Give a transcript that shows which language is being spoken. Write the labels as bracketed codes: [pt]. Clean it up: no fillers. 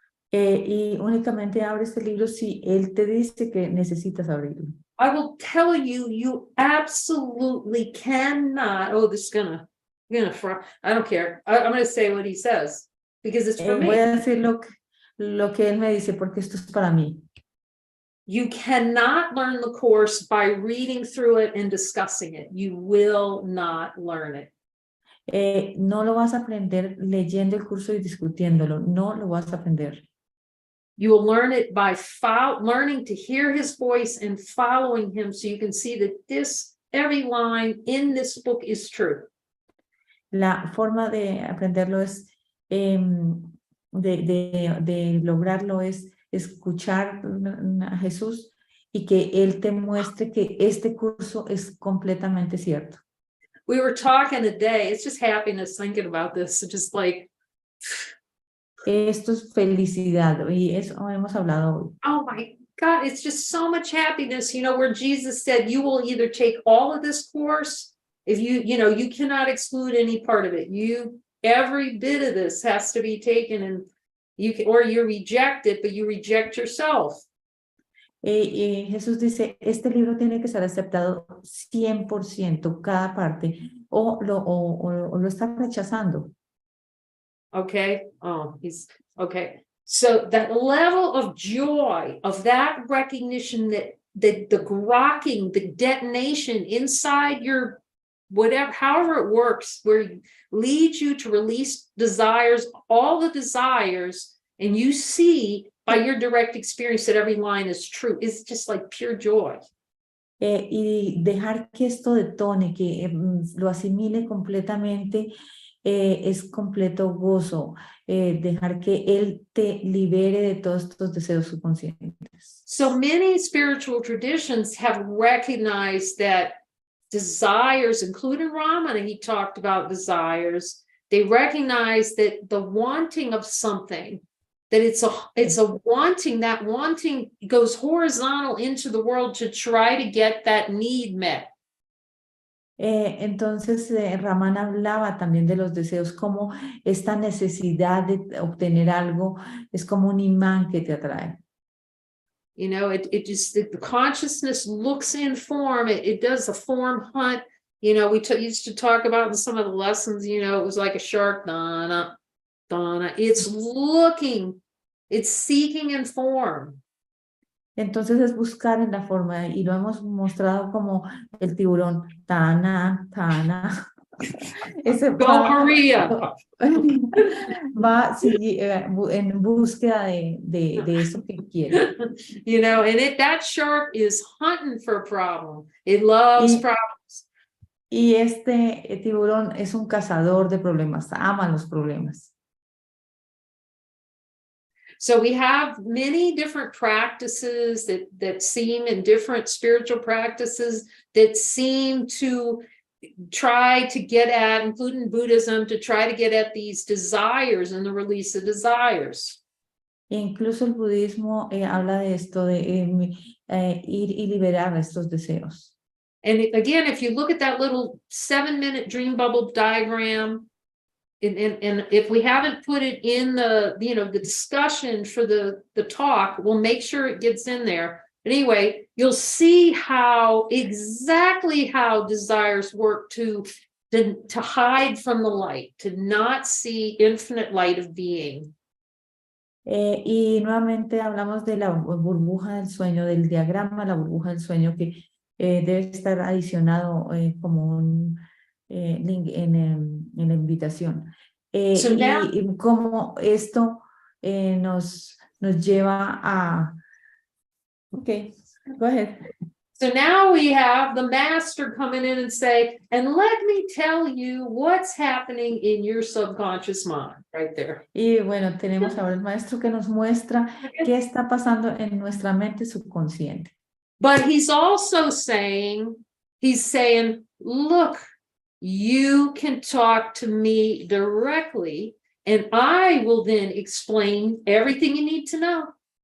[es] Y únicamente abre este libro si él te dice que necesitas abrirlo. [en] I will tell you, you absolutely cannot. Oh, this is gonna I don't care. I'm gonna say what he says because it's for me. [es] Voy a decir lo que él me dice porque esto es para mí. [en] You cannot learn the course by reading through it and discussing it. You will not learn it. [es] No lo vas a aprender leyendo el curso y discutiéndolo. No lo vas a aprender. [en] You will learn it by learning to hear his voice and following him so you can see that every line in this book is true. [es] La forma de aprenderlo es de lograrlo es escuchar a Jesús y que Él te muestre que este curso es completamente cierto. [en] We were talking today, it's just happiness thinking about this, just like, [es] Esto es felicidad y eso hemos hablado hoy. [en] oh my God, it's just so much happiness, where Jesus said, you will either take all of this course, if you cannot exclude any part of it. Every bit of this has to be taken, and or you reject it, but you reject yourself. [es] Jesús dice, este libro tiene que ser aceptado 100%, cada parte, o lo está rechazando. [en] Okay. Okay. So that level of joy, of that recognition that the grokking, the detonation inside your whatever, however it works, where it leads you to release desires, all the desires, and you see by your direct experience that every line is true, is just like pure joy. [es] Y dejar que esto detone, que lo asimile completamente, es completo gozo. Dejar que Él te libere de todos estos deseos subconscientes. [en] So many spiritual traditions have recognized that desires, including Ramana, he talked about desires. They recognize that the wanting of something, that it's a wanting, that wanting goes horizontal into the world to try to get that need met. [es] Entonces, Ramán hablaba también de los deseos, como esta necesidad de obtener algo es como un imán que te atrae. [en] It just, the consciousness looks in form, it does a form hunt. We used to talk about in some of the lessons, it was like a shark, dana, dana. It's looking, it's seeking in form. [es] Entonces es buscar en la forma, y lo hemos mostrado como el tiburón, tana, tana. Ese [en] Go Maria. [es] Va en búsqueda de eso que quiere. [en] And that shark is hunting for a problem. It loves problems. [es] Y este tiburón es un cazador de problemas, ama los problemas. [en] So we have many different practices that seem, in different spiritual practices that seem to try to get at, including Buddhism, to try to get at these desires and the release of desires. [es] Incluso el budismo habla de esto, de ir y liberar estos deseos. [en] And again, if you look at that little 7-minute dream bubble diagram, and if we haven't put it in the discussion for the talk, we'll make sure it gets in there. But anyway, you'll see exactly how desires work to hide from the light, to not see infinite light of being. [es] Y nuevamente hablamos de la burbuja del sueño, del diagrama, la burbuja del sueño, que debe estar adicionado como un link en la invitación. Y cómo esto nos lleva a... [en] Okay, go ahead. So now we have the master coming in and say, and let me tell you what's happening in your subconscious mind, right there. [es] Y bueno, tenemos ahora el maestro que nos muestra qué está pasando en nuestra mente subconsciente. [en] But he's also saying, look, you can talk to me directly, and I will then explain everything you need to know.